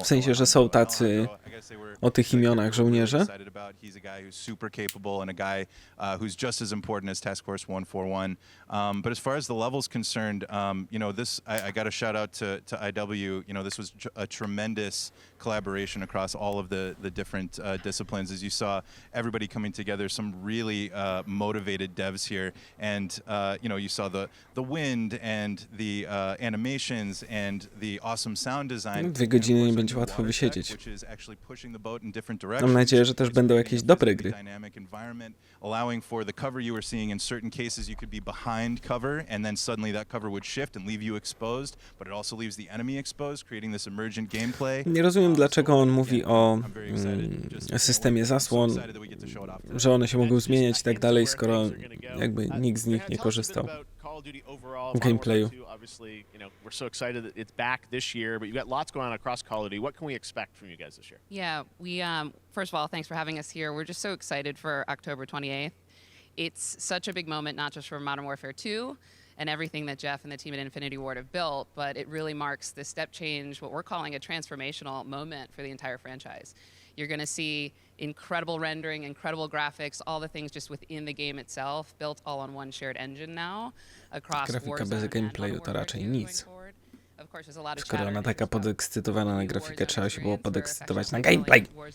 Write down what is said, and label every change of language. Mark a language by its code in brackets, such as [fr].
[pl] W sensie, że są tacy o tych imionach żołnierze. [en] He's a guy who's super capable and a guy who's just as important as Task Force 141. But as far as the level's concerned, you know, this I got a shout out to IW. You know, this was a tremendous collaboration across all of the different disciplines. As you saw, everybody coming together. Some really motivated devs here, and you know, you saw the wind and the animations and the awesome sound design. [pl] 2 godziny nie będzie łatwo wysiedzieć. Mam nadzieję, że też będą jakieś dobre gry. [en] Allowing for the cover you were seeing, in certain cases you could be behind cover and then suddenly that cover would shift and leave you exposed, but it also leaves the enemy exposed, creating this emergent gameplay. [pl] Nie rozumiem, dlaczego on mówi o systemie zasłon, że one się mogą zmieniać i tak dalej, skoro jakby nikt z nich nie korzystał w gameplayu. [en] Obviously, you know, we're so excited that it's back this year, but you've got lots going on across Call of Duty. What can we expect from you guys this year? Yeah, we first of all, thanks for having us here. We're just so excited for October 28th. It's such a big moment, not just for Modern Warfare 2 and everything that Jeff and the team at Infinity Ward have built, but it really marks the step change, what we're calling a transformational moment for the entire franchise. You're going to see incredible rendering, incredible graphics, all the things just within the game itself, built all on one shared engine now across [pl] Grafika bez gameplayu to raczej nic. Skoro ona taka podekscytowana na grafikę, trzeba się było podekscytować na gameplay.